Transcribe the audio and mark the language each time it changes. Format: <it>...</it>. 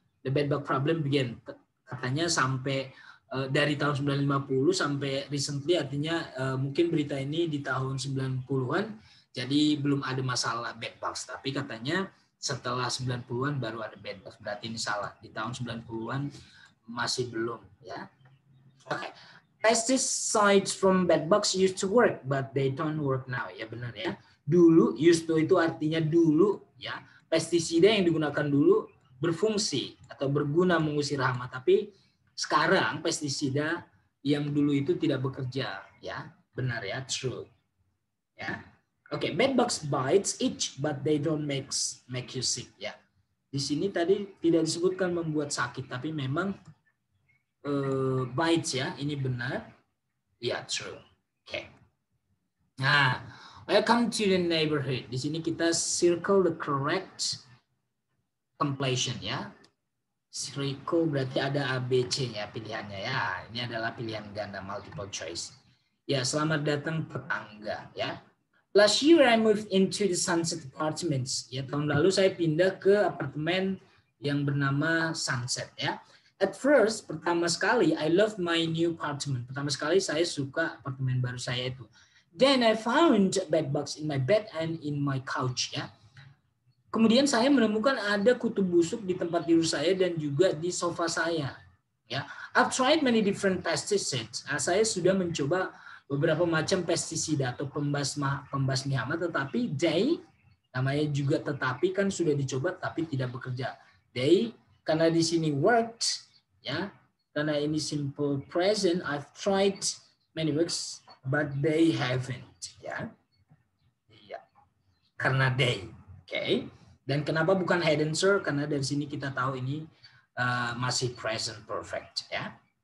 <en>The bed bug problem began</en> <id>katanya sampai dari tahun 1950 sampai</id> <en>recently,</en> <id>artinya mungkin berita ini di tahun 90-an, jadi belum ada masalah bed bugs, tapi katanya setelah 90-an baru ada bed bugs. Berarti ini salah. Di tahun 90-an masih belum ya. Oke.</id> <en>Pesticides from bed bugs used to work, but they don't work now.</en> <id>Ya benar ya. Dulu, used to itu artinya dulu ya. Pestisida yang digunakan dulu berfungsi atau berguna mengusir hama, tapi sekarang pestisida yang dulu itu tidak bekerja ya. Benar ya, true. Ya.</id> <en>Oke, bed bugs bites itch but they don't make you sick ya.</en> <id>Di sini tadi tidak disebutkan membuat sakit, tapi memang bites ya, ini benar. Ya, true. Oke.</id> <en>Nah, welcome to the neighborhood.</en> <id>Di sini kita</id> <en>circle the correct completion</en> <id>ya. Circle berarti ada A, B, C ya pilihannya ya. Ini adalah pilihan ganda multiple choice. Ya, selamat datang tetangga ya.</id> <en>Last year I moved into the Sunset Apartments.</en> <id>Ya, tahun lalu saya pindah ke apartemen yang bernama Sunset ya.</id> <en>At first,</en> <id>pertama sekali</id> <en>I love my new apartment.</en> <id>Pertama sekali saya suka apartemen baru saya itu.</id> <en>Then I found bed bugs in my bed and in my couch ya.</en> <id>Kemudian saya menemukan ada kutu busuk di tempat tidur saya dan juga di sofa saya.</id> <en>Ya, I've tried many different pesticides.</en> <id>Saya sudah mencoba beberapa macam pestisida atau pembasmi hama, tetapi they, namanya juga tetapi kan sudah dicoba tapi tidak bekerja.</id> <en>They,</en> <id>karena di sini</id> <en>worked, ya,</en> <id>karena ini</id> <en>simple present, I've tried many works, but they haven't, ya. Iya.</en> <id>Karena they, oke. Okay. Dan kenapa bukan had and sir? Karena dari sini kita tahu ini masih present perfect, ya.</id>